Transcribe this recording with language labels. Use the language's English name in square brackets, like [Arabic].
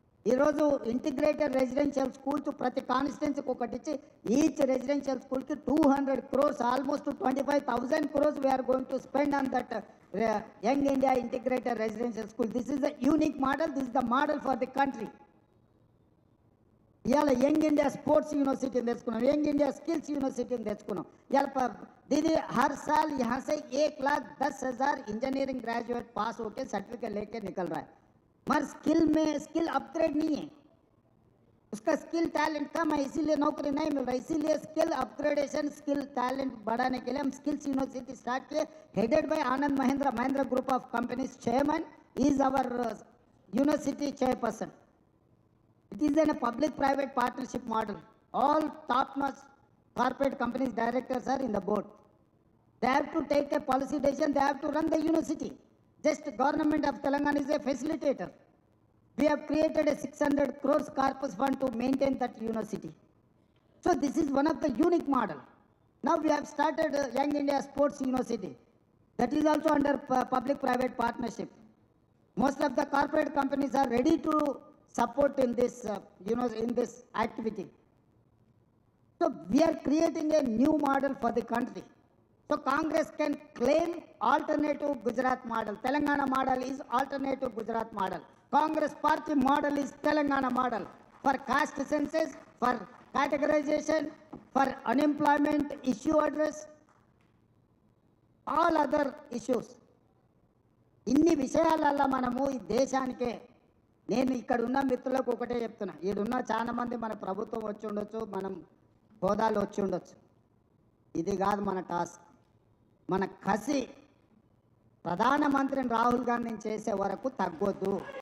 [Telugu] ఈరోజు integrated residential schools ప్రతి కాన్స్టిట్యున్సీకి ఒకటి ఇచ్చి ఈచ్ రెసిడెన్షియల్ స్కూల్కి 200 crores, almost 25,000 crores [English] we are going to spend on that [Telugu] young India integrated residential school. [English] This is the unique model, this is the model for the country. [Telugu] ఇవాళ young India sports యూనివర్సిటీని తెచ్చుకున్నాం, young India skills యూనివర్సిటీని తెచ్చుకున్నాం. ఇవాళ [Hindi] दीदी हर साल यहाँ से 1,10,000 इंजीनियरिंग ग्रेजुएट पास होके सर्टिफिकेट लेके निकल रहा है, मगर स्किल में स्किल अपग्रेड नहीं है, उसका स्किल टैलेंट कम है, इसीलिए नौकरी नहीं मिल रहा. इसीलिए स्किल अपग्रेडेशन, स्किल टैलेंट बढ़ाने के लिए हम स्किल्स यूनिवर्सिटी स्टार्ट किए, [English] headed by [Hindi] Anand Mahindra group of companies. [English] Chairman is our university chairperson. It is in a public-private partnership model. All top-notch corporate companies directors are in the board. They have to take a policy decision. They have to run the university. Just government of Telangana is a facilitator. We have created a 600 crores corpus fund to maintain that university. So this is one of the unique model. Now we have started Young India Sports University. That is also under public-private partnership. Most of the corporate companies are ready to support in this, in this activity. So we are creating a new model for the country. So Congress can claim alternative Gujarat model. Telangana model is alternative Gujarat model. Congress party model is Telangana model. For caste census, for categorization, for unemployment issue address, all other issues. [Telugu] ఇన్ని విషయాలల్లో మనము ఈ దేశానికే, నేను ఇక్కడ ఉన్న మిత్రులకు ఒకటే చెప్తున్నా, ఈడున్న చాలా మంది మన ప్రభుత్వం వచ్చి ఉండొచ్చు, మనం హోదాలు వచ్చి ఉండొచ్చు, ఇది కాదు మన టాస్క్. మన కసి ప్రధానమంత్రిని రాహుల్ గాంధీని చేసే వరకు తగ్గొద్దు.